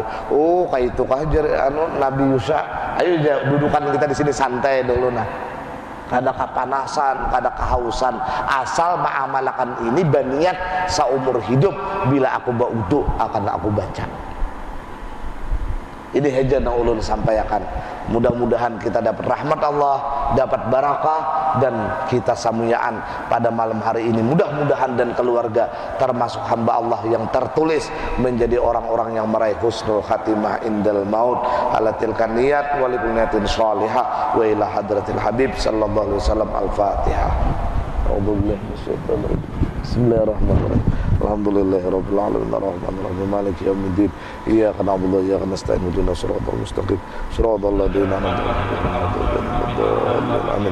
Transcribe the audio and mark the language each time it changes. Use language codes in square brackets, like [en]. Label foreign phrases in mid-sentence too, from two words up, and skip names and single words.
[bjn] Oh, kayak itu kah Nabi Yusa? Ayo dudukan kita di sini santai dulu nah. Kada kepanasan, kada kehausan, asal mengamalkan ini baniat seumur hidup. Bila aku wudu akan aku baca. Ini haja yang ulun sampaikan. [id] Mudah-mudahan kita dapat rahmat Allah, dapat barakah, dan kita samuyaan pada malam hari ini. Mudah-mudahan dan keluarga termasuk hamba Allah yang tertulis menjadi orang-orang yang meraih [ar] حسن الخاتمة عند الموت على تلك النية ولكل نية صالحة وإلى حضرة الحبيب صلى الله عليه وسلم. [id] Al-Fatihah. [ar] بسم الله الرحمن الرحيم الحمد لله رب العالمين الرحمن الرحيم مالك يوم الدين إياك نعبد وإياك نستعين اهدنا الصراط المستقيم صراط الذين أنعمت عليهم.